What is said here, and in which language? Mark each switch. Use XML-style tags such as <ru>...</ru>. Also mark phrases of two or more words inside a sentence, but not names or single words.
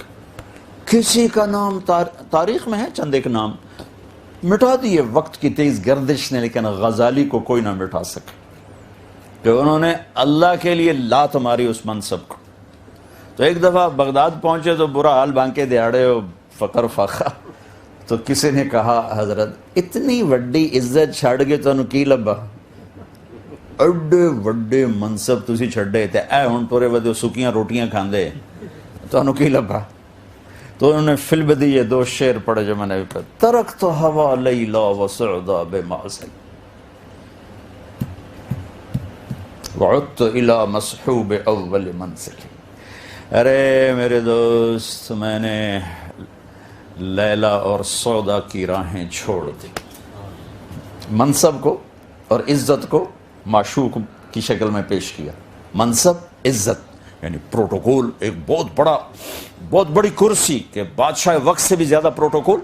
<ur>کسی کا نام تاریخ میں ہے چند ایک نام مٹا دیے وقت کی تیز گردش نے، لیکن غزالی کو کوئی نہ مٹا سکے کہ انہوں نے اللہ کے لیے لات ماری اس منصب کو. تو ایک دفعہ بغداد پہنچے تو برا حال</ur> <pa>بانکے دیہڑے</pa> <ur>و فقر فاقہ. تو کسی نے کہا</ur> <pa>حضرت اتنی وڈی عزت چھڑ گئے تو کی لبا، اڈے وڈے منصب تسی چھڑے تے اے ہن ٹورے ودے سکیاں روٹیاں کھاندے تو کی لبا.</pa> <ur>تو انہوں نے فل بدی یہ 2 شعر پڑھے جو میں نے پڑھا.</ur> <ar>ترکت ہوا لیلا وسعدا بمعزل وعدت الى مصحوب اول منزل.</ar> <ur>ارے میرے دوست، میں نے لیلا اور سودا کی راہیں چھوڑ دی. منصب کو اور عزت کو معشوق کی شکل میں پیش کیا. منصب، عزت، یعنی پروٹوکول، ایک بہت بڑی کرسی کہ بادشاہ وقت سے بھی زیادہ پروٹوکول.</ur>